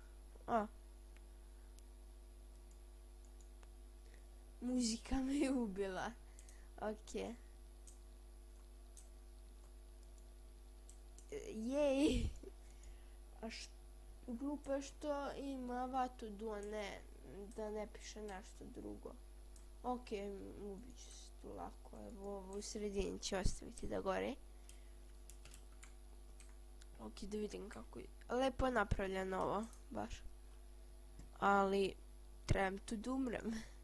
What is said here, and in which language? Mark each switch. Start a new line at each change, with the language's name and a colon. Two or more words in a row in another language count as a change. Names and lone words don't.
Serbian: Muzika me je ubila. Ok. Jej. Glupo je što ima
English: What to do,
Serbian: a ne da ne piše nešto drugo. Ok, ubit ću se tu lako. Evo ovo u sredini ću ostaviti da gori. Ok, da vidim kako je. Lepo je napravljeno ovo, baš. Ali trebam tu da umrem.